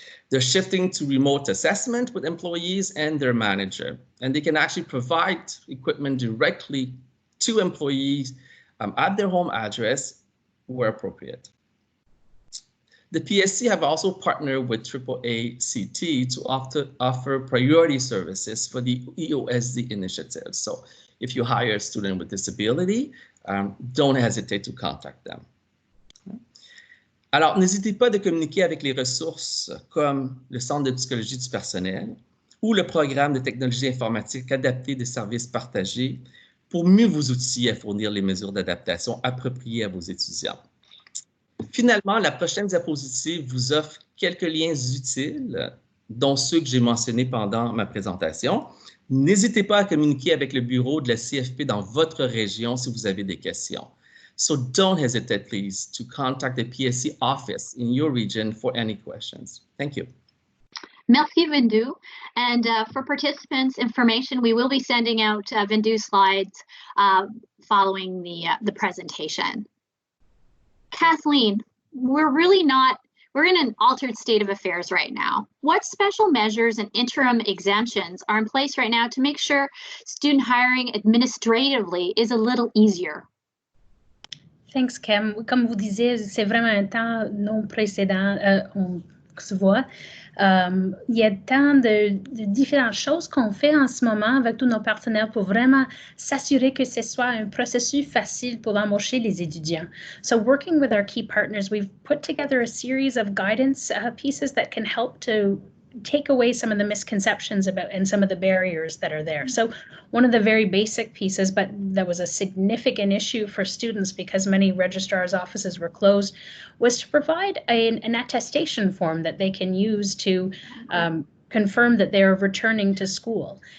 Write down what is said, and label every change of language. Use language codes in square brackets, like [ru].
[en] They're shifting to remote assessment with employees and their manager, and they can actually provide equipment directly to employees at their home address where appropriate. The PSC have also partnered with AAACT to offer priority services for the EOSD initiative. So if you hire a student with disability, don't hesitate to contact them. [fr] Alors, n'hésitez pas de communiquer avec les ressources comme le Centre de psychologie du personnel ou le programme de technologie informatique adapté des services partagés pour mieux vous outiller à fournir les mesures d'adaptation appropriées à vos étudiants. Finalement, la prochaine diapositive vous offre quelques liens utiles, dont ceux que j'ai mentionnés pendant ma présentation. N'hésitez pas à communiquer avec le bureau de la CFP dans votre région si vous avez des questions. [en] So don't hesitate, please, to contact the PSC office in your region for any questions. Thank you. Merci, Vinh Du. And for participants' information, we will be sending out Vinh Du slides following the presentation. Kathleen, we're in an altered state of affairs right now. What special measures and interim exemptions are in place right now to make sure student hiring administratively is a little easier? Thanks, Kim. [fr] Comme vous disiez, c'est vraiment un temps non précédent. On se voit. Il y a tant de différentes choses qu'on fait en ce moment avec tous nos partenaires pour vraiment s'assurer que ce soit un processus facile pour embaucher les étudiants. [en] So working with our key partners, we've put together a series of guidance pieces that can help to take away some of the misconceptions about and some of the barriers that are there. So one of the very basic pieces, but that was a significant issue for students because many registrars' offices were closed, was to provide an attestation form that they can use to confirm that they're returning to school.